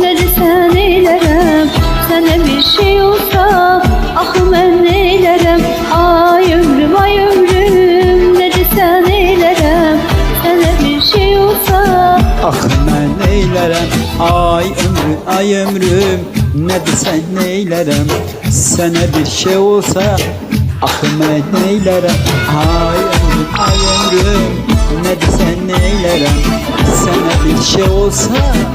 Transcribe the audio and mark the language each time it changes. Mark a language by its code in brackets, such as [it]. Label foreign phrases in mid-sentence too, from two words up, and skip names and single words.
[tr] ne desen eylerem, sana bir şey olsa. Ah ben neylerem. Ay ömrüm ne desen eylerem, sana bir şey olsa. [az] Ah mən neylərəm, ay ömrüm, nə desən neylərəm, sənə bir şey olsa. Ah mən neylərəm, ay ömrüm, nə desən neylərəm, sənə bir şey olsa.